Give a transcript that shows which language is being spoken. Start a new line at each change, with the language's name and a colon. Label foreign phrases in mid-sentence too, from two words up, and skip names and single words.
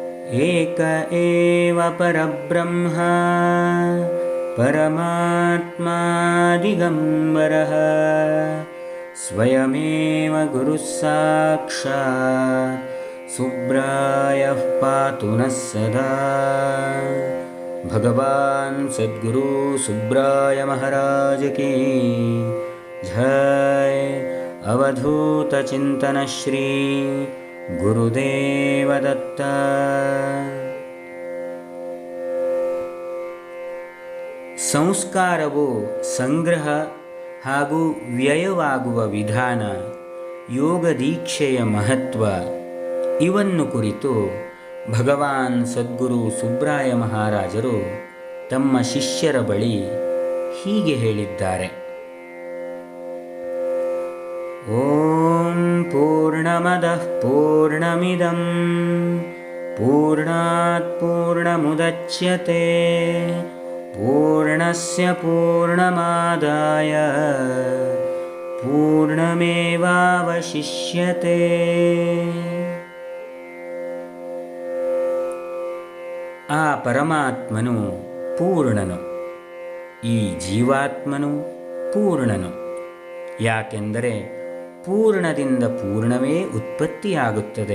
Sanskrit: ಏಕ ಏವ ಪರಬ್ರಹ್ಮ ಪರಮಾತ್ಮ ದಿಗಂಬರಃ ಸ್ವಯಮೇವ ಗುರುಃ ಸಾಕ್ಷಾತ್ ಸುಬ್ರಾಯಃ ಪಾತು ನಃ ಸದಾ.
Kannada: ಭಗವಾನ್ ಸದ್ಗುರು ಸುಬ್ರಾಯ ಮಹಾರಾಜ
Hindi: की जय.
Kannada: ಅವಧೂತ ಚಿಂತನ ಶ್ರೀ ಗುರುದೇವ ದತ್ತ. ಸಂಸ್ಕಾರವು ಸಂಗ್ರಹ ಹಾಗೂ ವ್ಯಯವಾಗುವ ವಿಧಾನ, ಯೋಗ ದೀಕ್ಷೆಯ ಮಹತ್ವ ಇವನ್ನು ಕುರಿತು ಭಗವಾನ್ ಸದ್ಗುರು ಸುಬ್ರಾಯ ಮಹಾರಾಜರು ತಮ್ಮ ಶಿಷ್ಯರ ಬಳಿ ಹೀಗೆ ಹೇಳಿದ್ದಾರೆ.
Sanskrit: ಓಂ ಪೂರ್ಣಮದಃ ಪೂರ್ಣಮಿದಂ ಪೂರ್ಣಾತ್ ಪೂರ್ಣಮುದಚ್ಯತೆ ಪೂರ್ಣಸ್ಯ ಪೂರ್ಣಮಾದಾಯ ಪೂರ್ಣಮೇವಾವಶಿಷ್ಯತೆ.
Kannada: ಆ ಪರಮಾತ್ಮನು ಪೂರ್ಣನು, ಈ ಜೀವಾತ್ಮನು ಪೂರ್ಣನು. ಯಾಕೆಂದರೆ ಪೂರ್ಣದಿಂದ ಪೂರ್ಣವೇ ಉತ್ಪತ್ತಿಯಾಗುತ್ತದೆ.